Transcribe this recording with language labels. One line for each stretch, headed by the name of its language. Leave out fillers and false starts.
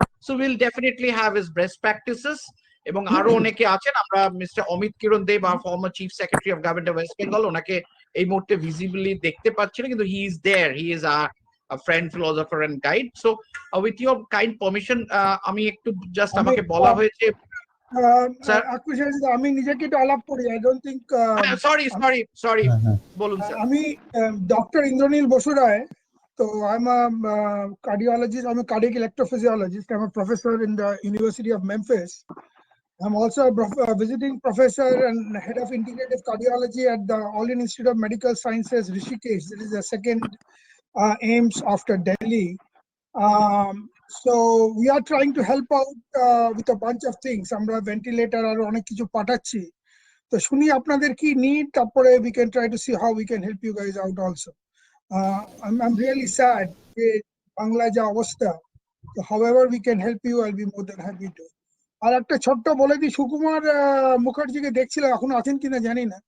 English: So will definitely have his best practices.
Bangla: এবং আরো অনেকে আছেন, আমরা mister Amit Kiran Dev, former chief secretary of government of West Bengal, ওনাকে এই মুহূর্তে ভিজিবলি দেখতে পাচ্ছি না, কিন্তু
English: He is there, he is a friend, philosopher and guide. So with your kind permission,
Bangla: আমি একটু জাস্ট আমাকে বলা হয়েছে স্যার, আমি নিজেকে একটু আলাপ করি।
English: I don't think
Bangla: সরি বলুন স্যার। আমি ডক্টর ইন্দ্রনীল বসু রায়, তো
English: I am a cardiologist, I'm a cardiac electrophysiologist, I'm a professor in the University of Memphis. I'm also a visiting professor and head of integrative cardiology at the All Indian Institute of Medical Sciences, Rishikesh. This is the second AIIMS after Delhi. So we are trying to help out with a bunch of things.
Bangla: আমরা ventilator আর অনেক কিছু পাঠাচ্ছি, তো শুনি আপনাদের কি need, তারপরে
English: we can try to see how we can help you guys out also. I'm really sad
Bangla: যে বাংলায় যা অবস্থা,
English: so however we can help you, I'll be more than happy to.
Bangla: আর একটা ছোট্ট বলে দিই, সুকুমার মুখার্জিকে দেখছিলাম, এখন আছেন কিনা জানি না।